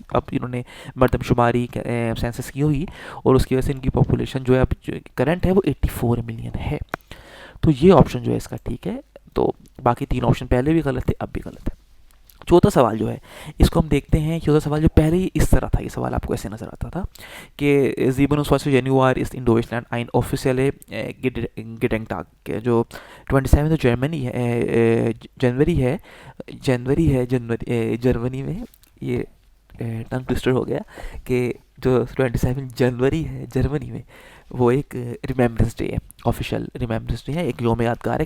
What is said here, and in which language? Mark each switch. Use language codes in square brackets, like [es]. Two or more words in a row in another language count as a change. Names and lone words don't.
[hi] अब इन्होंने मरदमशुमारी सेंसस की हुई, और उसकी वजह से इनकी पॉपुलेशन जो है अब करंट है वो 84 मिलियन है। तो ये ऑप्शन जो है इसका ठीक है। तो बाकी 3 ऑप्शन पहले भी गलत थे, अब भी गलत है। चौथा सवाल जो है, इसको हम देखते हैं। चौथा सवाल जो पहले ही इस तरह था, ये सवाल आपको ऐसे नज़र आता था कि 27 जनवरी [de] ist in Deutschland ein offizielle Gedenktag, [hi] के जो 27 जर्मनी है, जर्मनी में, ये [en] tongue twister [hi] हो गया, कि जो 27 जनवरी है जर्मनी में, वो एक [en] remembrance day [hi] है, [en] official remembrance day [hi] है, एक योम यादगार है।